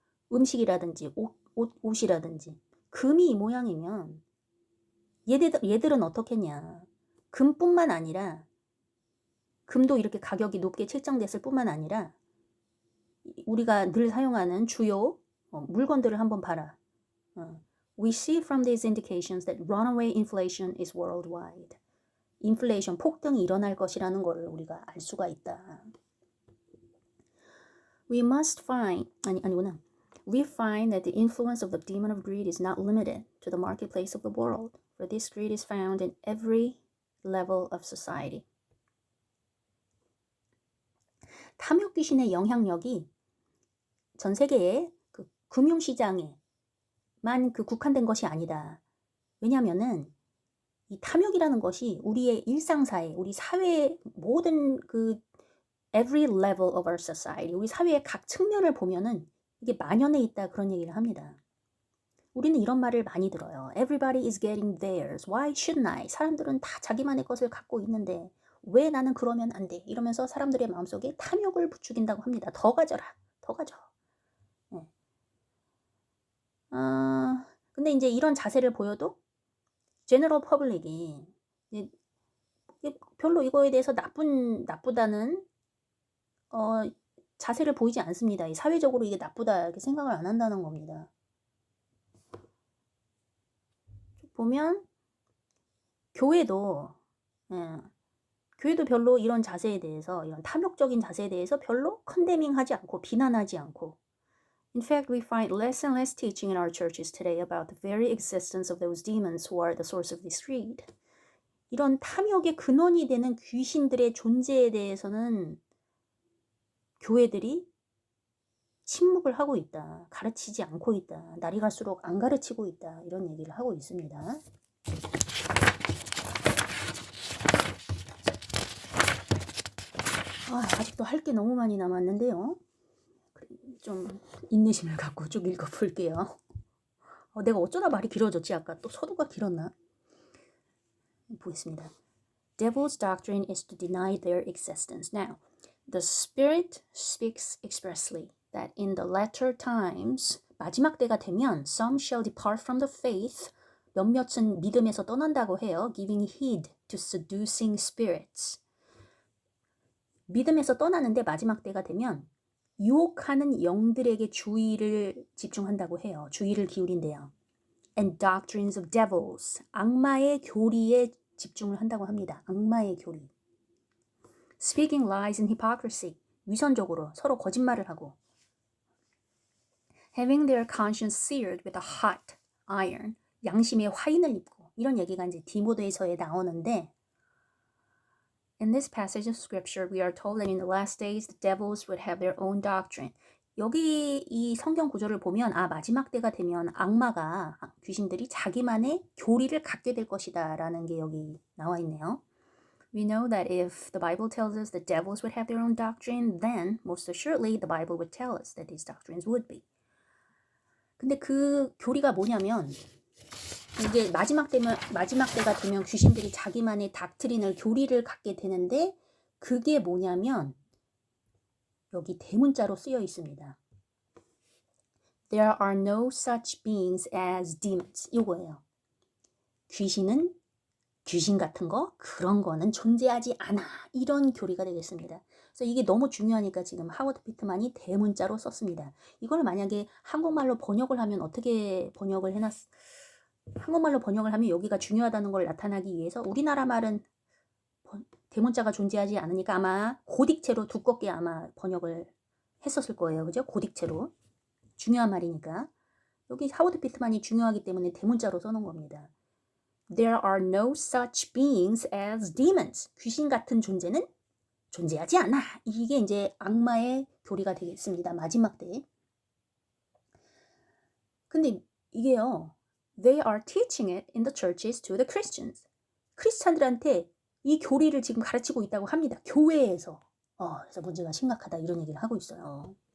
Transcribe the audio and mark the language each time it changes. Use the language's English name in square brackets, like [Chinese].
[Korean] 음식이라든지 옷이라든지 금이 이 모양이면 얘들은 어떻겠냐. 금뿐만 아니라 금도 이렇게 가격이 높게 책정됐을 뿐만 아니라 우리가 늘 사용하는 주요 물건들을 한번 봐라. [English] We see from these indications that runaway inflation is worldwide. [Korean] 인플레이션 폭등이 일어날 것이라는 것을 우리가 알 수가 있다. [English] We find that the influence of the demon of greed is not limited to the marketplace of the world, for this greed is found in every level of society. [Korean] 탐욕 귀신의 영향력이 전 세계의 그 금융시장에만 그 국한된 것이 아니다. 왜냐하면은 이 탐욕이라는 것이 우리의 일상사회, 우리 사회의 모든 그 [English] every level of our society, [Korean] 우리 사회의 각 측면을 보면은 이게 만연해 있다 그런 얘기를 합니다. 우리는 이런 말을 많이 들어요. [English] Everybody is getting theirs. Why shouldn't I? [Korean] 사람들은 다 자기만의 것을 갖고 있는데 왜 나는 그러면 안 돼? 이러면서 사람들의 마음속에 탐욕을 부추긴다고 합니다. 더 가져라. 더 가져. 네. 근데 이제 이런 자세를 보여도 제너럴 퍼블릭이 별로 이거에 대해서 나쁘다는 자세를 보이지 않습니다. 사회적으로 이게 나쁘다 이렇게 생각을 안 한다는 겁니다. 보면 교회도 별로 이런 자세에 대해서 이런 탐욕적인 자세에 대해서 별로 컨데밍하지 않고 비난하지 않고 [English] In fact, we find less and less teaching in our churches today about the very existence of those demons who are the source of this greed. [Korean] 이런 탐욕의 근원이 되는 귀신들의 존재에 대해서는 교회들이 침묵을 하고 있다. 가르치지 않고 있다. 날이 갈수록 안 가르치고 있다. 이런 얘기를 하고 있습니다. 아직도 할 게 너무 많이 남았는데요. 좀 인내심을 갖고 쭉 읽어볼게요. 내가 어쩌다 말이 길어졌지? 아까 또 서두가 길었나? 보겠습니다. [English] Devil's doctrine is to deny their existence. Now, the Spirit speaks expressly that in the latter times, [Korean] 마지막 때가 되면 [English] some shall depart from the faith, [Korean] 몇몇은 믿음에서 떠난다고 해요. [English] Giving heed to seducing spirits. [Korean] 믿음에서 떠나는데 마지막 때가 되면 유혹하는 영들에게 주의를 집중한다고 해요. 주의를 기울인대요. [English] And doctrines of devils, [Korean] 악마의 교리에 집중을 한다고 합니다. 악마의 교리. [English] Speaking lies and hypocrisy, [Korean] 위선적으로 서로 거짓말을 하고. [English] Having their conscience seared with a hot iron, [Korean] 양심의 화인을 입고. 이런 얘기가 이제 디모데서에 나오는데 [English] In this passage of scripture, we are told that in the last days, the devils would have their own doctrine. [Korean] 여기 이 성경 구절을 보면 마지막 때가 되면 악마가 귀신들이 자기만의 교리를 갖게 될 것이다 라는 게 여기 나와 있네요. [English] We know that if the Bible tells us the devils would have their own doctrine, then most assuredly the Bible would tell us that these doctrines would be. [Korean] 근데 그 교리가 뭐냐면 이게 마지막 때가 되면 귀신들이 자기만의 닥트린을 교리를 갖게 되는데 그게 뭐냐면 여기 대문자로 쓰여 있습니다. [English] There are no such beings as demons. [Korean] 이거예요. 귀신은 귀신 같은 거 그런 거는 존재하지 않아. 이런 교리가 되겠습니다. 그래서 이게 너무 중요하니까 지금 하워드 피트만이 대문자로 썼습니다. 이걸 만약에 한국말로 번역을 하면 어떻게 번역을 한국말로 번역을 하면 여기가 중요하다는 걸 나타나기 위해서 우리나라 말은 대문자가 존재하지 않으니까 아마 고딕체로 두껍게 아마 번역을 했었을 거예요. 그죠? 고딕체로. 중요한 말이니까. 여기 하워드 피트만이 중요하기 때문에 대문자로 써놓은 겁니다. [English] There are no such beings as demons. [Korean] 귀신 같은 존재는 존재하지 않아. 이게 이제 악마의 교리가 되겠습니다. 마지막 때. 근데 이게요. [English] They are teaching it in the churches to the Christians. [Korean] 크리스찬들한테 이 교리를 지금 가르치고 있다고 합니다. 교회에서. 그래서 문제가 심각하다 이런 얘기를 하고 있어요.